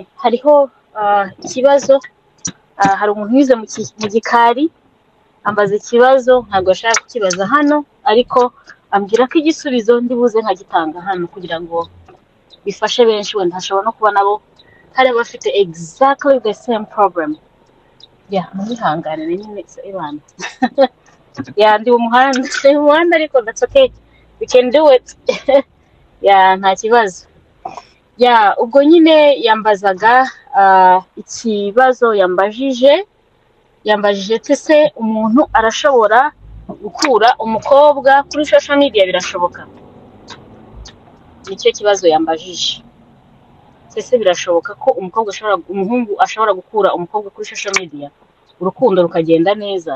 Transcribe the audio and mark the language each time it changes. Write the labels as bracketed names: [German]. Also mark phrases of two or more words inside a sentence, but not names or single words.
[Kinyarwanda] Hariho ikibazo, hari umuntu wize mu gikari ambaza ikibazo ntabwo ashaka kukibaza hano, ariko ambwira ko igisubizo ndibuze nkagitanga hano kugira ngo bifashe benshi. Wenda hashobora no kuba nabo hari abafite [English] exactly the same problem. [Kinyarwanda] Murihangane nyine ibana. Ndi umuhanda ariko [English] that's okay, we can do it. [Kinyarwanda] Nta kibazo. Ubwo nyine yambazaga ikibazo yambajije se umuntu arashobora gukura umukobwa kuri [English] social media? [Kinyarwanda] Birashoboka? Nicyo kibazo yambajije. Se birashoboka ko umuhungu ashobora gukura umukobwa kuri [English] social media [Kinyarwanda] urukundo rukagenda neza?